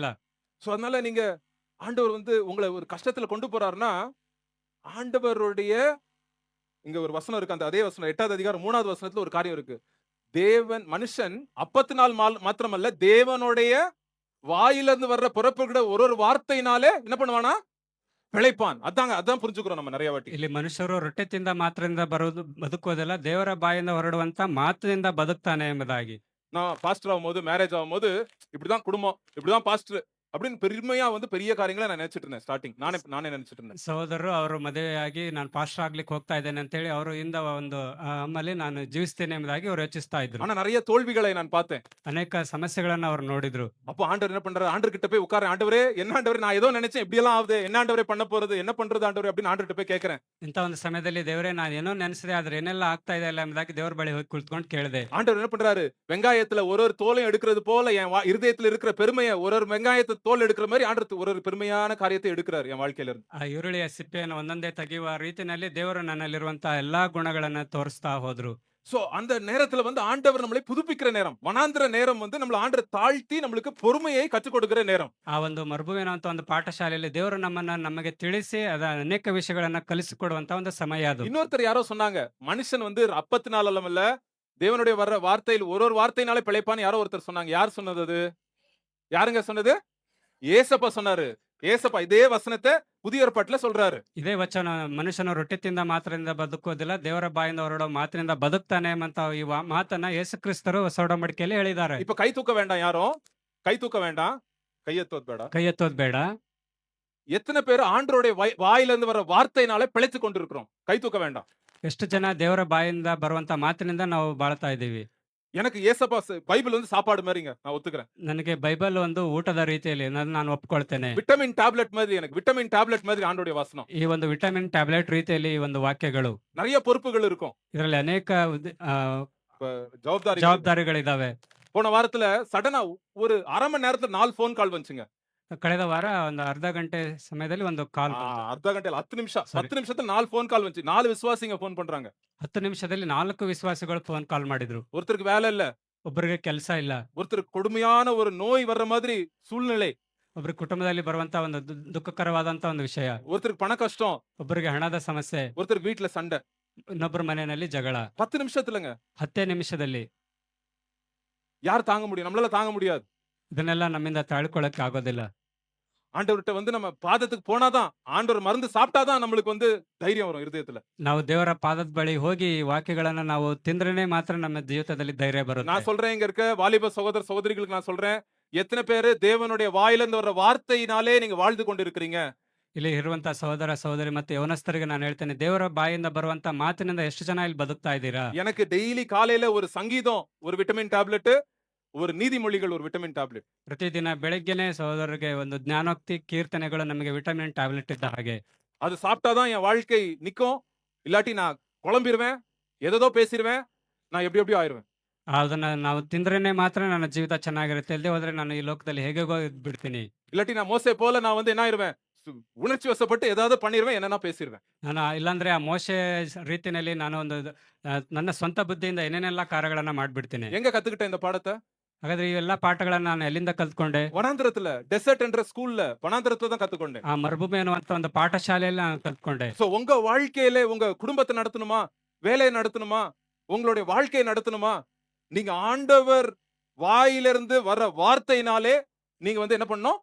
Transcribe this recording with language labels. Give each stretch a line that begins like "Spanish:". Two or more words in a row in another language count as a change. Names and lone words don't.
Tamil: சோ அதனால நீங்க ஆண்டவர் வந்து உங்களை ஒரு கஷ்டத்துல கொண்டு போறாருன்னா ஆண்டவருடைய இங்க ஒரு வசனம் இருக்கு. அந்த அதே வசனம் 8வது அதிகாரம் 3வது வசனத்துல ஒரு காரியம் இருக்கு. தேவன் மனுஷன் அப்பத்தினால் மாத்திரமல்ல தேவனுடைய வாயிலிருந்து வர்ற புறப்படுகிற ஒரு வார்த்தையினாலே என்ன பண்ணுவானா? பிழைப்பான். அதான் புரிஞ்சுக்கிறோம் நம்ம நிறைய வாட்டி.
Kannada: ಇಲ್ಲಿ ಮನುಷ್ಯರು ರೊಟ್ಟೆ ತಿಂದ ಮಾತ್ರದಿಂದ ಬದುಕೋದಿಲ್ಲ, ದೇವರ ಬಾಯಿಂದ ಹೊರಡುವಂತ ಮಾತಿನಿಂದ ಬದುಕ್ತಾನೆ ಎಂಬುದಾಗಿ.
Tamil: நான் பாஸ்டர் ஆகும்போது, மேரேஜ் ஆகும்போது இப்படிதான் குடும்பம், இப்படிதான் பாஸ்டர் அப்படின்னு பெருமையா வந்து பெரிய காரியங்களை நான் நினைச்சிட்டு இருந்தேன். ஸ்டார்டிங் நானே நினைச்சிட்டு இருந்தேன்.
Kannada: ಸಹೋದರರು ಅವರು ಮದುವೆಯಾಗಿ ನಾನು ಪಾಸ್ಟರ್ ಆಗ್ಲಿಕ್ಕೆ ಹೋಗ್ತಾ ಇದ್ದೇನೆ ಅಂತ ಹೇಳಿ ಅವರು ಇಂದ ಒಂದು ಅಮ್ಮಲ್ಲಿ ನಾನು ಜೀವಿಸ್ತೇನೆ ಎಂಬುದಾಗಿ ಅವರು ಯೋಚಿಸ್ತಾ ಇದ್ರು.
Tamil: ஆனா நிறைய தோல்விகளை நான் பார்த்தேன்.
Kannada: ಅನೇಕ ಸಮಸ್ಯೆಗಳನ್ನ ಅವರು ನೋಡಿದ್ರು.
Tamil: அப்போ ஆண்டவர் என்ன பண்றாரு? ஆண்டவர் கிட்ட போய் உட்கார, ஆண்டவரே என்ன ஆண்டவரே, நான் ஏதோ நினைச்சேன் இப்படி எல்லாம் ஆகுது, என்ன ஆண்டவரே பண்ண போறது, என்ன பண்றது ஆண்டவரே அப்படின்னு ஆண்டவர்கிட்ட போய் கேட்கிறேன்.
Kannada: ಇಂಥ ಒಂದು ಸಮಯದಲ್ಲಿ ದೇವರೇ ನಾನು ಏನೋ ನೆನೆಸಿದೆ ಆದ್ರೆ ಏನೆಲ್ಲ ಆಗ್ತಾ ಇದೆ ಅಲ್ಲ ಎಂಬುದಾಗಿ ದೇವರ ಬಳಿ ಹೋಗಿ ಕುಳಿತುಕೊಂಡು ಕೇಳಿದೆ.
Tamil: ஆண்டவர் என்ன பண்றாரு? வெங்காயத்துல ஒரு தோலையும் எடுக்கிறது போல என் இருதயத்துல இருக்கிற பெருமையை ஒரு வெங்காயத்தை தோல் எடுக்கிற மாதிரி ஆண்டவர் ஒரு பெருமையான காரியத்தை எடுக்கிறார் என் வாழ்க்கையில இருந்து.
Kannada: ಆ ಈರುಳ್ಳಿಯ ಸಿಪ್ಪೆಯನ್ನು ಒಂದೊಂದೇ ತೆಗೆಯುವ ರೀತಿಯಲ್ಲಿ ದೇವರು ನನ್ನಲ್ಲಿರುವಂತಹ ಎಲ್ಲಾ ಗುಣಗಳನ್ನ ತೋರಿಸ್ತಾ ಹೋದ್ರು.
Tamil: சோ அந்த நேரத்துல வந்து ஆண்டவர் நம்மளை புதுப்பிக்கிற நேரம். வனாந்திர நேரம் வந்து நம்மள ஆண்டவர் தாழ்த்தி நம்மளுக்கு பொறுமையை கற்றுக் கொடுக்கிற நேரம்.
Kannada: ಆ ಒಂದು ಮರುಭೂಮಿನ ಅಂತ ಒಂದು ಪಾಠಶಾಲೆಯಲ್ಲಿ ದೇವರು ನಮಗೆ ತಿಳಿಸಿ ಅನೇಕ ವಿಷಯಗಳನ್ನ ಕಲಿಸಿಕೊಡುವಂತ ಒಂದು ಸಮಯ ಅದು.
Tamil: இன்னொருத்தர் யாரோ சொன்னாங்க, மனுஷன் வந்து அப்பத்தினால் அல்லமல்ல, தேவனுடைய வர்ற வார்த்தையில் ஒரு வார்த்தையினாலே பிழைப்பான்னு யாரோ ஒருத்தர் சொன்னாங்க. யார் சொன்னது அது? யாருங்க சொன்னது? ஏசப்பா சொன்னாரு. ஏசப்பா இதே வசனத்தை புதிய ஏற்பாட்டுல சொல்றாரு.
Kannada: ಇದೇ ವಚನ, ಮನುಷ್ಯನು ರೊಟ್ಟಿ ತಿಂದ ಮಾತ್ರದಿಂದ ಬದುಕುವುದಿಲ್ಲ, ದೇವರ ಬಾಯಿಂದ ಹೊರಡೋ ಮಾತಿನಿಂದ ಬದುಕ್ತಾನೆ ಎಂಬಂತ ಈ ಮಾತನ್ನ ಯೇಸು ಕ್ರಿಸ್ತರು ಹೊಸ ಒಡಂಬಡಿಕೆಯಲ್ಲಿ ಹೇಳಿದ್ದಾರೆ.
Tamil: இப்ப கை தூக்க வேண்டாம் யாரும். கை தூக்க வேண்டாம்.
Kannada: ಕೈಯೆತ್ತೋದು ಬೇಡ. ಕೈ ಎತ್ತೋದ್ ಬೇಡ.
Tamil: எத்தனை பேர் ஆண்டவருடைய வாயிலிருந்து வர வார்த்தையினாலே பிழைத்துக் கொண்டிருக்கிறோம்? கை தூக்க வேண்டாம்.
Kannada: ಎಷ್ಟು ಜನ ದೇವರ ಬಾಯಿಂದ ಬರುವಂತ ಮಾತಿನಿಂದ ನಾವು ಬಾಳ್ತಾ ಇದ್ದೀವಿ.
Tamil: எனக்கு ஏசப்பா பைபிள் வந்து சாப்பாடு மாதிரிங்க. நான் ஒத்துக்கிறேன்.
Kannada: ನನಗೆ ಬೈಬಲ್ ಒಂದು ಊಟದ ರೀತಿಯಲ್ಲಿ ನಾನು ಒಪ್ಕೊಳ್ತೇನೆ.
English: vitamin tablet
Tamil: மாதிரி எனக்கு.
English: vitamin tablet
Tamil: மாதிரி ஆண்டவருடைய வசனம்.
Kannada: ಈ ಒಂದು
English: vitamin tablet
Kannada: ರೀತಿಯಲ್ಲಿ ಈ ಒಂದು ವಾಕ್ಯಗಳು.
Tamil: நிறைய பொறுப்புகள் இருக்கும்.
Kannada: ಇದರಲ್ಲಿ ಅನೇಕ
Tamil: ஜவாப்தாரி.
Kannada: ಜವಾಬ್ದಾರಿಗಳಿದಾವೆ.
Tamil: போன வாரத்துல சடனா ஒரு அரை மணி நேரத்துல 4
English: phone call
Tamil: வந்துச்சுங்க.
Kannada: ಕಳೆದ ವಾರ ಒಂದು ಅರ್ಧ ಗಂಟೆ ಸಮಯದಲ್ಲಿ ಒಂದು ಕಾಲ್ ಬಂತು. ಅರ್ಧ ಗಂಟೆ 10 ನಿಮಿಷ. Sorry.
Tamil: 10 ನಿಮಿಷத்துல 4
English: phone call
Tamil: வந்துச்சு. 4 விசுவாசிங்க ಫೋನ್ பண்றாங்க.
Kannada: 10 ನಿಮಿಷದಲ್ಲಿ 4 ವಿಶ್ವಾಸಿಗಳು ಫೋನ್ ಕಾಲ್ ಮಾಡಿದ್ರು.
Tamil: ஒருத்தருக்கு வேலை இல்ல.
Kannada: ಒಬ್ಬರಿಗೆ ಕೆಲಸ ಇಲ್ಲ.
Tamil: ஒருத்தருக்கு கொடுமையான ஒரு நோய் வர்ற மாதிரி சூழ்நிலை.
Kannada: ಒಬ್ಬರ ಕುಟುಂಬದಲ್ಲಿ ಬರುವಂತ ಒಂದು ದುಃಖಕರವಾದಂತ ಒಂದು ವಿಷಯ.
Tamil: ஒருத்தருக்கு பண கஷ்டம்.
Kannada: ಒಬ್ಬರಿಗೆ ಹಣದ ಸಮಸ್ಯೆ.
Tamil: ஒருத்தருக்கு வீட்ல சண்டை.
Kannada: ಇನ್ನೊಬ್ಬರ ಮನೆಯಲ್ಲಿ ಜಗಳ.
Tamil: 10 நிமிஷத்துலங்க.
Kannada: 10 ನಿಮಿಷದಲ್ಲಿ.
Tamil: யார் தாங்க முடியும்? நம்மளால தாங்க முடியாது.
Kannada: ಇದನ್ನೆಲ್ಲ ನಮ್ಮಿಂದ ತಾಳ್ಕೊಳ್ಳಕ್ಕೆ ಆಗೋದಿಲ್ಲ.
Tamil: ஆண்டவர்கிட்ட வந்து நம்ம பாதத்துக்கு போனாதான், ஆண்டவர் மருந்து சாப்பிட்டாதான் நம்மளுக்கு வந்து தைரியம் வரும் இருதயத்துல.
Kannada: ನಾವು ದೇವರ ಪಾದದ ಬಳಿ ಹೋಗಿ ವಾಕ್ಯಗಳನ್ನ ನಾವು ತಿಂದ್ರೇನೆ ಮಾತ್ರ ನಮ್ಮ ಜೀವಿತದಲ್ಲಿ ಧೈರ್ಯ ಬರುತ್ತೆ.
Tamil: நான் சொல்றேன், இங்க இருக்க வாலிப சகோதர சகோதரிகளுக்கு நான் சொல்றேன், எத்தனை பேரு தேவனுடைய வாயிலிருந்து வர்ற வார்த்தையினாலே நீங்க வாழ்ந்து கொண்டிருக்கிறீங்க?
Kannada: ಇಲ್ಲಿ ಇರುವಂತ ಸಹೋದರ ಸಹೋದರಿ ಮತ್ತು ಯವನಸ್ಥರಿಗೆ ನಾನು ಹೇಳ್ತೇನೆ, ದೇವರ ಬಾಯಿಂದ ಬರುವಂತ ಮಾತಿನಿಂದ ಎಷ್ಟು ಜನ ಇಲ್ಲಿ ಬದುಕ್ತಾ ಇದ್ದೀರಾ?
Tamil: எனக்கு டெய்லி காலையில ஒரு சங்கீதம், ஒரு
English: vitamin tablet,
Tamil: ஒரு நீதிமொழிகள், ஒரு
English: vitamin tablet.
Kannada: ಪ್ರತಿದಿನ ಬೆಳಗ್ಗೆನೆ ಸಹೋದರರಿಗೆ ಒಂದು ಜ್ಞಾನೋಕ್ತಿ ಕೀರ್ತನೆಗಳು ನಮಗೆ
English: vitamin tablet
Kannada: ಇದ್ದ ಹಾಗೆ.
Tamil: அது சாப்பிட்டாதான் என் வாழ்க்கை நிக்கும். இல்லாட்டி நான் குழம்பிருவேன், ஏதோ பேசிடுவேன், நான் எப்படி எப்படியோ ஆயிருவேன்.
Kannada: ಅದನ್ನ ನಾವು ತಿಂದ್ರೇನೆ ಮಾತ್ರ ನನ್ನ ಜೀವಿತ ಚೆನ್ನಾಗಿರುತ್ತೆ. ಇಲ್ಲದೆ ಹೋದ್ರೆ ನಾನು ಈ ಲೋಕದಲ್ಲಿ ಹೇಗೇಗೋ ಬಿಡ್ತೀನಿ.
Tamil: இல்லாட்டி நான் மோசே போல நான் வந்து என்ன ஆயிருவேன், உணர்ச்சி வசப்பட்டு ஏதாவது பண்ணிடுவேன், என்னன்னா பேசிடுவேன்.
Kannada: ನಾನು ಇಲ್ಲಾಂದ್ರೆ ಆ ಮೋಶೆ ರೀತಿಯಲ್ಲಿ ನಾನು ಒಂದು ನನ್ನ ಸ್ವಂತ ಬುದ್ಧಿಯಿಂದ ಏನೇನೆಲ್ಲ ಕಾರ್ಯಗಳನ್ನ ಮಾಡ್ಬಿಡ್ತೀನಿ.
Tamil: எங்க கத்துக்கிட்டேன் இந்த பாடத்தை?
Kannada: ಹಾಗಾದ್ರೆ ಇವೆಲ್ಲ ಪಾಠಗಳನ್ನ ನಾನು ಎಲ್ಲಿಂದ ಕಲ್ತ್ಕೊಂಡೆ?
Tamil: வனாந்திரத்துல, டெசர்ட் என்ற ஸ்கூல்ல, வனாந்திரத்துல தான் கத்துக்கொண்டேன்.
Kannada: ಆ ಮರುಭೂಮಿ ಅನ್ನುವಂತ ಒಂದು ಪಾಠಶಾಲೆಯಲ್ಲಿ ನಾನು ಕಲ್ತ್ಕೊಂಡೆ.
Tamil: சோ உங்க வாழ்க்கையில உங்க குடும்பத்தை நடத்தணுமா, வேலையை நடத்தணுமா, உங்களுடைய வாழ்க்கையை நடத்தணுமா, நீங்க ஆண்டவர் வாயிலிருந்து வர வார்த்தையினாலே நீங்க வந்து என்ன பண்ணணும்?